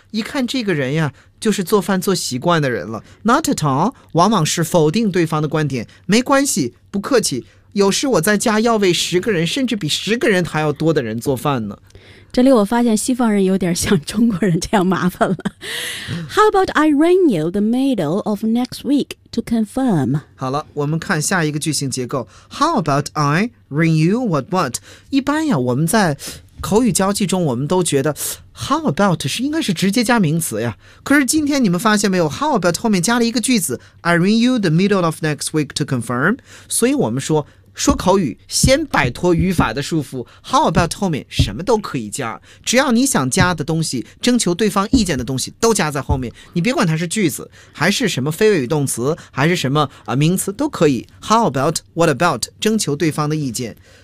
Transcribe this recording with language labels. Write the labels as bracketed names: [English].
[Chinese] 一看这个人呀，就是做饭做习惯的人了。 [English] Not at all [Chinese] 往往是否定对方的观点。没关系，不客气。有时我在家要为十个人甚至比十个人还要多的人做饭呢。这里我发现西方人有点像中国人这样麻烦了。 [English] How about I ring you the middle of next week to confirm? [Chinese] 好了，我们看下一个句型结构。 [English] How about I ring you what? [Chinese] 一般呀，我们在口语交际中我们都觉得 How about 是应该是直接加名词呀，可是今天你们发现没有， How about 后面加了一个句子 [English] I ring you the middle of next week to confirm， [Chinese] 所以我们说说口语先摆脱语法的束缚， How about 后面什么都可以加，只要你想加的东西，征求对方意见的东西都加在后面，你别管它是句子还是什么非谓语动词还是什么、名词都可以， How about what about 征求对方的意见。